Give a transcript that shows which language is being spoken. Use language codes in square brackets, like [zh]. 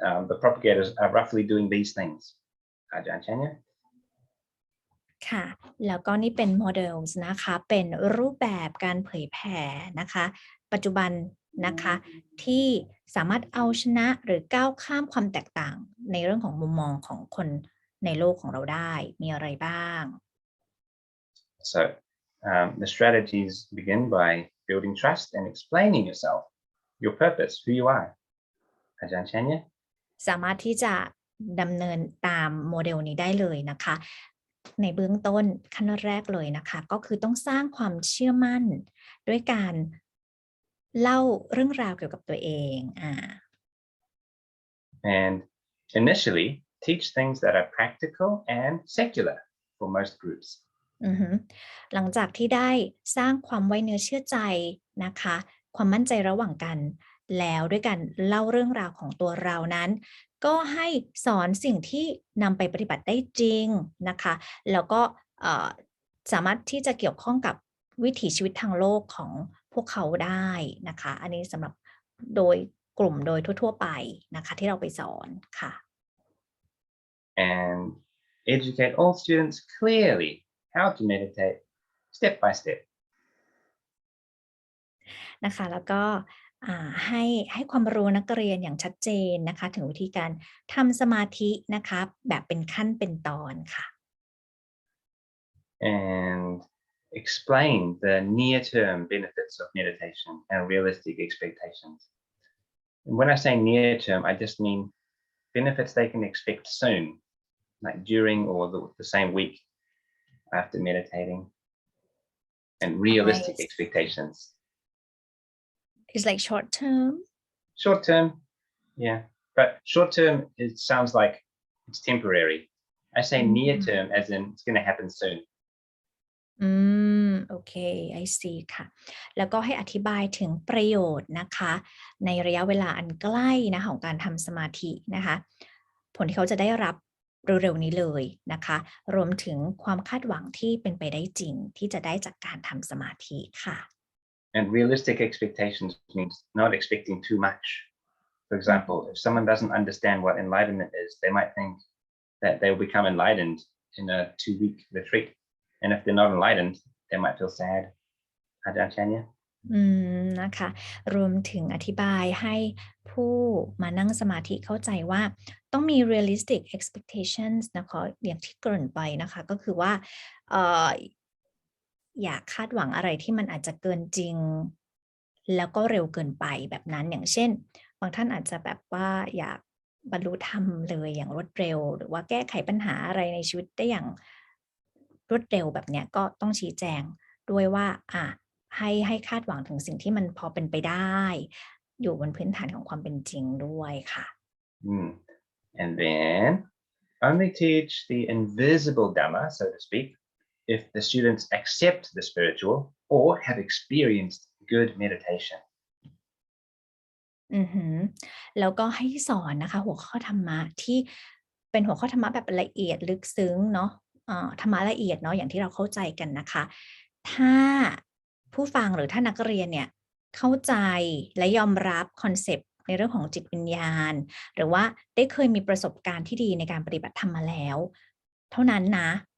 [en] The propagators are roughly doing these things. Aj.Andre? [th] ค่ะแล้วก็นี่เป็น models นะคะเป็นรูปแบบการเผยแผ่นะคะปัจจุบันนะคะที่สามารถเอาชนะหรือก้าวข้ามความแตกต่างในเรื่องของมุมมองของคนในโลกของเราได้มีอะไรบ้าง [en] So the strategies begin by building trust and explaining yourself, your purpose, who you are. Aj.Andre? [th] สามารถที่จะ ดำเนินตามโมเดลนี้ได้เลยนะคะในเบื้องต้นขั้นแรกเลยนะคะก็คือต้องสร้างความเชื่อมั่นด้วยการเล่าเรื่องราวเกี่ยวกับตัวเอง [en] and initially teach things that are practical and secular for most groups. [th] หลังจากที่ได้สร้างความไว้เนื้อเชื่อใจนะคะความมั่นใจระหว่างกันแล้วด้วยการเล่าเรื่องราวของตัวเรานั้นก็ให้สอนสิ่งที่นำไปปฏิบัติได้จริงนะคะแล้วก็สามารถที่จะเกี่ยวข้องกับวิถีชีวิตทางโลกของพวกเขาได้นะคะอันนี้สำหรับโดยกลุ่มโดยทั่วๆไปนะคะที่เราไปสอนค่ะ [en] and educate all students clearly how to meditate step by step. [th] นะคะแล้วก็ให้ความรู้นักเรียนอย่างชัดเจนนะคะถึงวิธีการทำสมาธินะคะแบบเป็นขั้นเป็นตอนค่ะ [en] and explain the near-term benefits of meditation and realistic expectations. And when I say near-term, I just mean benefits they can expect soon, like during or the same week after meditating, and realistic expectations. It's like short term. Short term, yeah, but short term it sounds like it's temporary. I say near term as in it's going to happen soon. [th] โอเค [en] I see [th] ค่ะแล้วก็ให้อธิบายถึงประโยชน์นะคะในระยะเวลาอันใกล้นะของการทำสมาธินะคะผลที่เขาจะได้รับเร็วๆนี้เลยนะคะรวมถึงความคาดหวังที่เป็นไปได้จริงที่จะได้จากการทำสมาธิค่ะ [en] And realistic expectations means not expecting too much. For example, if someone doesn't understand what enlightenment is, they might think that they will become enlightened in a 2-week retreat. And if they're not enlightened, they might feel sad. Aj.Andre? [th] นะคะรวมถึงอธิบายให้ผู้มานั่งสมาธิเข้าใจว่าต้องมี [en] realistic expectations [th] นะคะอย่างที่เกริ่นไปนะคะก็คือว่าอย่าคาดหวังอะไรที่มันอาจจะเกินจริงแล้วก็เร็วเกินไปแบบนั้นอย่างเช่นบางท่านอาจจะแบบว่าอยากบรรลุธรรมเลยอย่างรวดเร็วหรือว่าแก้ไขปัญหาอะไรในชีวิตได้อย่าง รวดเร็วแบบเนี้ยก็ต้องชี้แจงด้วยว่าให้คาดหวังถึงสิ่งที่มันพอเป็นไปได้อยู่บนพื้นฐานของความเป็นจริงด้วยค่ะ [en] And then only teach the invisible Dhamma, so to speak, if the students accept the spiritual or have experienced good meditation. [th] แล้วก็ให้สอนนะคะหัวข้อธรรมะที่เป็นหัวข้อธรรมะแบบละเอียดลึกซึ้งเนาะธรรมะละเอียดเนาะอย่างที่เราเข้าใจกันนะคะถ้าผู้ฟังหรือถ้านักเรียนเนี่ยเข้าใจและยอมรับคอนเซปต์ในเรื่องของจิตวิญญาณหรือว่าได้เคยมีประสบการณ์ที่ดีในการปฏิบัติธรรมมาแล้วเท่านั้นนะ